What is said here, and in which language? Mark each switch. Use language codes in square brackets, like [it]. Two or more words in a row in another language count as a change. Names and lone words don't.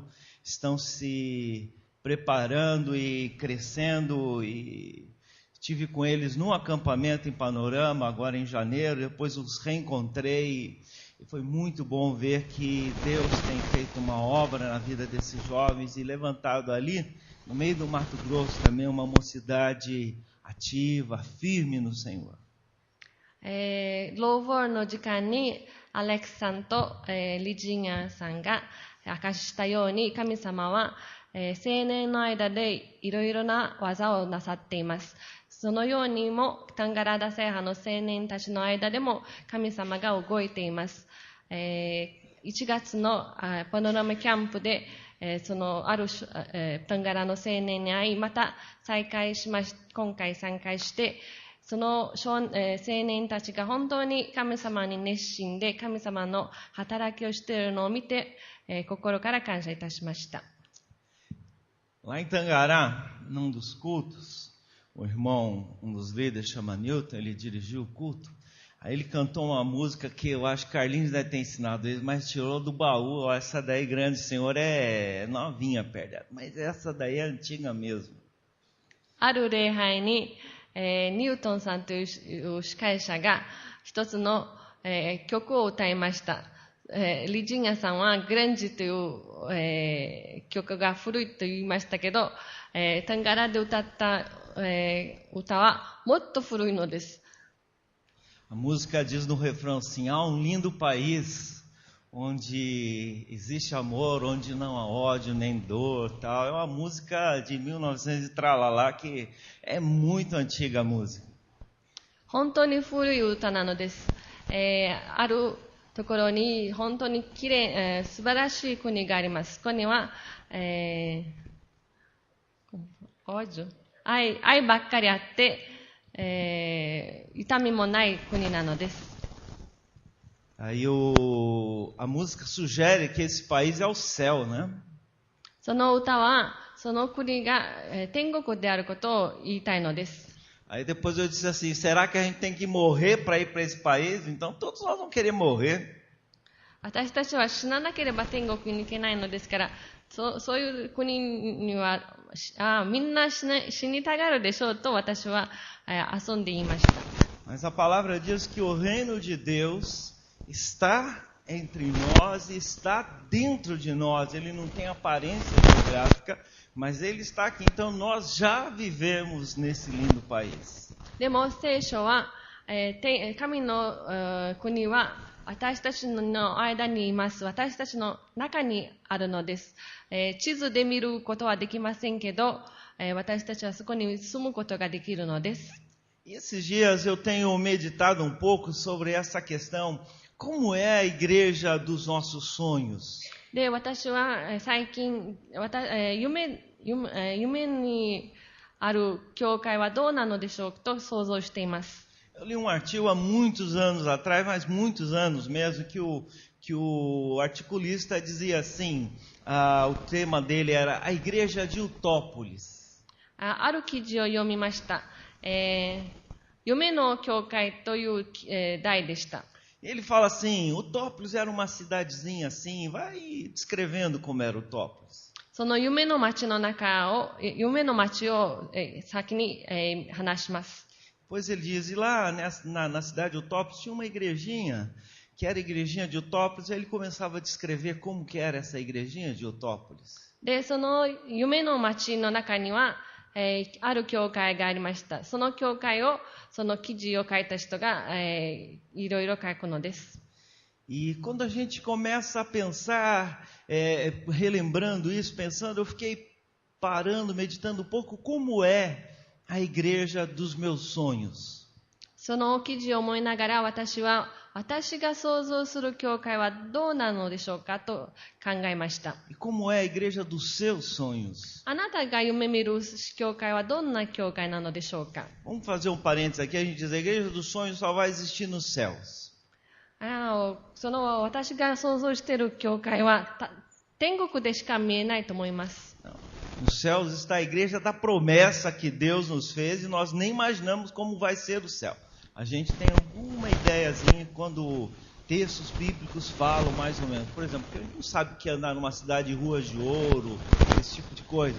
[pt] estão se preparando e crescendo, e estive com eles num acampamento em Panorama, agora em janeiro, depois os reencontrei, e foi muito bom ver que Deus tem feito uma obra na vida desses jovens e levantado ali, no meio do Mato Grosso, também uma mocidade ativa, firme no Senhor. [ja] ローボールの時間にアレックスさんと、リジーニャさんが明かしたように、神様は、青年の間でいろいろな技をなさっています。そのようにもタンガラダ制覇の青年たちの間でも神様が動いています。1月のパノラマキャンプで、そのある、タンガラの青年に会い、また再会しまし、今回参加して、その青年たちが本当に神様に熱心で神様の働きをしているのを見て、心から感謝いたしました。 [pt] Lá em Tangará, num dos cultos, o irmão, um dos líderes, chama Newton, ele dirigiu o culto. Aí ele cantou uma música que eu acho que Carlinhos deve ter ensinado ele, mas tirou do baú. Ó, essa daí, Grande Senhor, é novinha perto dela, mas essa daí é antiga mesmo. [ja] ある礼拝に、ニュートンさんという司会者が一つの、曲を歌いました。リジーニャさんはグレンジという、曲が古いと言いましたけど、タンガラで歌った、歌はもっと古いのです。 [pt] A música diz no refrão assim: há um lindo país onde existe amor, onde não há ódio nem dor, tal. É uma música de 1900 e tralalá, que é muito antiga a música. [ja] 本当に古い歌なのです。あるところに本当にきれい、素晴らしい国があります。そこには、愛ばっかりあって、痛みもない国なのです。 [pt] Aí a música sugere que esse país é o céu, né? [ja] その歌はその国が、天国であることを言いたいのです。 [pt] Aí depois eu disse assim: será que a gente tem que morrer para ir para esse país? Então todos nós vão querer morrer. [ja] 私たちは死ななければ天国に行けないのですから、そういう国にはみんな死にたがるでしょうと私は、遊んで言いました。 [pt] Mas a palavra diz que o reino de Deus está entre nós e está dentro de nós. Ele não tem aparência geográfica, mas ele está aqui. Então nós já vivemos nesse lindo país. [ja] でも聖書は、神の、国は私たちの間にいます。私たちの中にあるのです。地図で見ることはできませんけど、私たちはそこに住むことができるのです。 [pt] E esses dias eu tenho meditado um pouco sobre essa questão: como é a igreja dos nossos sonhos? [ja] で、私は最近、夢にある教会はどうなのでしょうと想像しています。 [pt] Eu li um artigo há muitos anos atrás, mas muitos anos mesmo, que o articulista dizia assim, o tema dele era a igreja de Utópolis. [ja] ある記事を読みました。夢の教会という、題でした。 [pt] Ele fala assim: Utópolis era uma cidadezinha assim, vai descrevendo como era Utópolis. [ja] その夢の町を、先に、話します。 [pt] Pois ele diz, e lá na cidade de Utópolis tinha uma igrejinha, que era a igrejinha de Utópolis, e ele começava a descrever como que era essa igrejinha de Utópolis. [ja] で、その夢の町の中には、ある教会がありました。その教会を、その記事を書いた人が、いろいろ書くのです。 [pt] E quando a gente começa a pensar, relembrando isso, pensando, eu fiquei parando, meditando um pouco como é a igreja dos meus sonhos. [ja] その記事を思いながら私が想像する教会はどうなのでしょうかと考えました。 [pt] E como é a igreja dos seus sonhos? [ja] あなたが夢見る教会はどんな教会なのでしょうか。 [pt] Vamos fazer um parênteses aqui, a gente diz a igreja dos sonhos só vai existir nos céus. [ja] その私が想像している教会は天国でしか見えないと思います。 [pt] Nos céus está a igreja da promessa que Deus nos fez e nós nem imaginamos como vai ser o céu. A gente tem alguma ideiazinha quando textos bíblicos falam mais ou menos. Por exemplo, porque a gente não sabe o que é andar numa cidade de ruas de ouro, esse tipo de coisa.